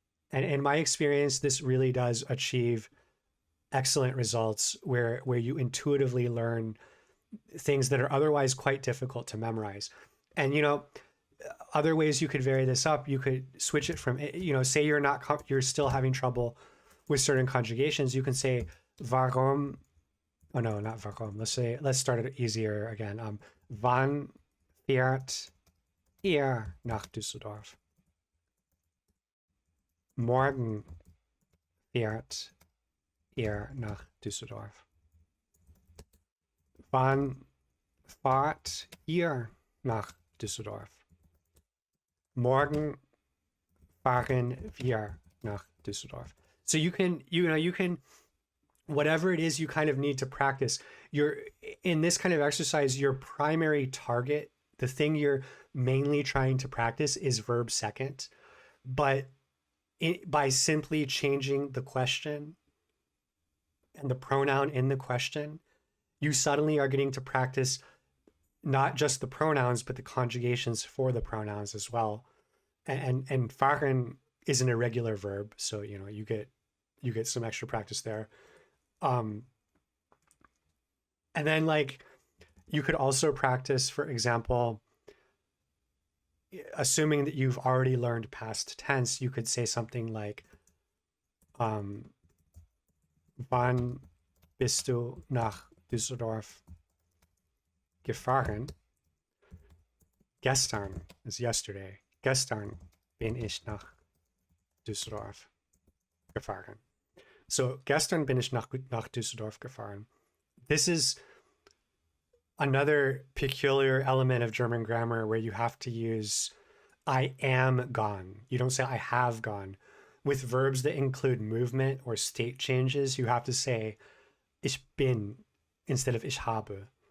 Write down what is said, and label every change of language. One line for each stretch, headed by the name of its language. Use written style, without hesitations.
English: And in my experience, this really does achieve excellent results where you intuitively learn things that are otherwise quite difficult to memorize. And, other ways you could vary this up, you could switch it from, say you're still having trouble with certain conjugations. You can say warum. Oh no, not warum. Let's start it easier again.
German: Wann fährt ihr nach Düsseldorf? Morgen fährt ihr nach Düsseldorf. Wann fahrt ihr nach Düsseldorf? Morgen fahren wir nach Düsseldorf.
English: So you can, whatever it is you kind of need to practice, in this kind of exercise, your primary target, the thing you're mainly trying to practice, is verb second. But by simply changing the question and the pronoun in the question, you suddenly are getting to practice not just the pronouns, but the conjugations for the pronouns as well. And fahren is an irregular verb, so you get some extra practice there. And then, like, you could also practice, for example, assuming that you've already learned past tense, you could say something like,
German: wann bist du nach Düsseldorf gefahren?
English: Gestern is yesterday.
German: Gestern bin ich nach Düsseldorf gefahren. So gestern bin ich nach Düsseldorf gefahren.
English: This is another peculiar element of German grammar where you have to use I am gone. You don't say I have gone. With verbs that include movement or state changes, you have to say
German: ich bin
English: instead of
German: ich habe.